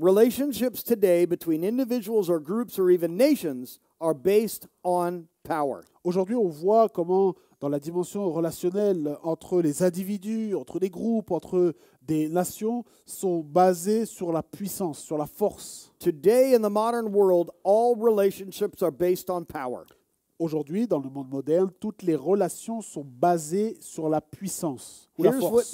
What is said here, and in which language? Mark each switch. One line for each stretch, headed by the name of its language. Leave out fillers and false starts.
English: Relationships today between individuals or groups or even nations are based on power.
French: Aujourd'hui, on voit comment, dans la dimension relationnelle entre les individus, entre les groupes, entre des nations, sont basés sur la puissance, sur la force.
English: Today in the modern world, all relationships are based on power.
French: Aujourd'hui, dans le monde moderne, toutes les relations sont basées sur la puissance ou la force.